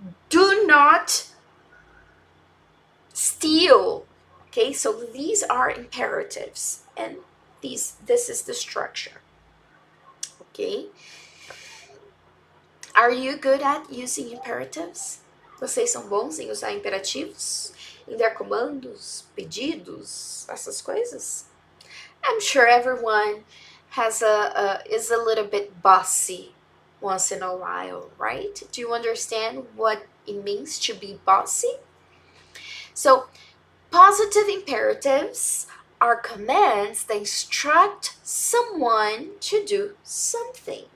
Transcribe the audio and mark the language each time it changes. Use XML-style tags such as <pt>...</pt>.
<en>Do not steal. Okay, so these are imperatives, and this is the structure. Okay? Are you good at using imperatives?</en> <pt>Vocês são bons em usar imperativos? Em dar comandos, pedidos, essas coisas?</pt> <en>I'm sure everyone is a little bit bossy once in a while, right? Do you understand what it means to be bossy? So, positive imperatives are commands that instruct someone to do something.</en>